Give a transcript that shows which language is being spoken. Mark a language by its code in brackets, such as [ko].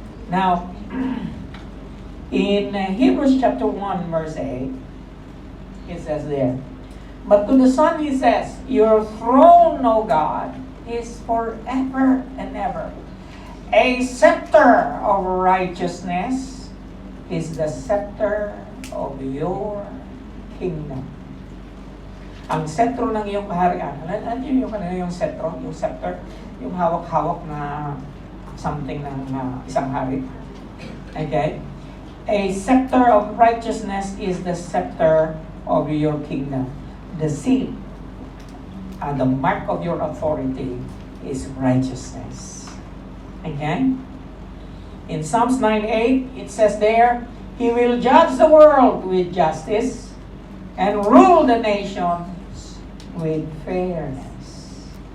[en] Now, in Hebrews chapter 1 verse 8, it says there, but to the Son he says, your throne, O God, is forever and ever. A scepter of righteousness is the scepter of your kingdom. [tl] Ang sentro ng iyong kaharian, ano yung sentro, yung scepter, yung hawak-hawak na something ng isang hari. [en] Okay? A scepter of righteousness is the scepter of your kingdom. The seal, the mark of your authority is righteousness. Okay? In Psalms 9:8, it says there, He will judge the world with justice and rule the nations with fairness.